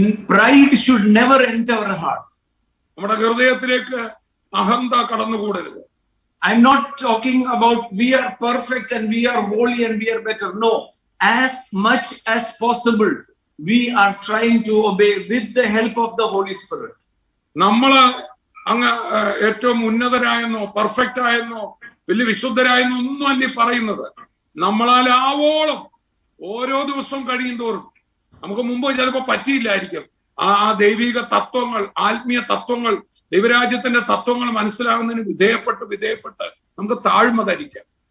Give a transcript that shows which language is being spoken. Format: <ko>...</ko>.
<en>Pride should never enter our heart.</en> <ml>നമ്മുടെ ഹൃദയത്തിലേക്ക് അഹന്ത കടന്നുകൂടരുത്.</ml> <en>I'm not talking about we are perfect and we are holy and we are better. No, as much as possible we are trying to obey with the help of the Holy Spirit.</en> <ml>നമ്മള് അങ്ങ് ഏറ്റവും ഉന്നതരായെന്നോ perfect ആയെന്നോ വലിയ വിശുദ്ധരായെന്നോ ഒന്നും അല്ല പറയുന്നത്. നമ്മളാൽ ആവോളം ഓരോ ദിവസവും കഴിയും തോറും നമുക്ക് മുമ്പ് ചിലപ്പോൾ പറ്റിയില്ലായിരിക്കും ആ ദൈവിക തത്വങ്ങൾ, ആത്മീയ തത്വങ്ങൾ, ദൈവരാജ്യത്തിന്റെ തത്വങ്ങൾ മനസ്സിലാകുന്നതിന് വിധേയപ്പെട്ട് നമുക്ക് താഴ്മ ധരിക്കാം.</ml>